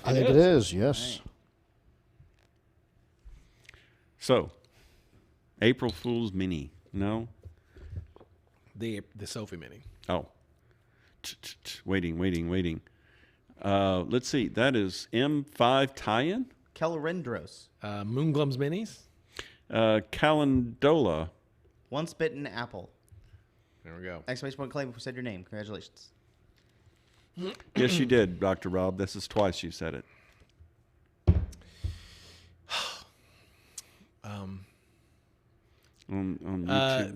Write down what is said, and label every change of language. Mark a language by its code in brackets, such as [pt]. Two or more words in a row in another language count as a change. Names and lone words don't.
[en] I think it is. Yes. So, April Fool's Mini. No? The Sophie Mini. Oh. Waiting. Let's see. That is M5 tie-in. Kelrendros. Moonglum's Minis. Calendola. Once Bitten Apple. There we go. Exclamation point claim. We said your name. Congratulations. Yes, you did, Dr. Rob. This is twice you said it. On YouTube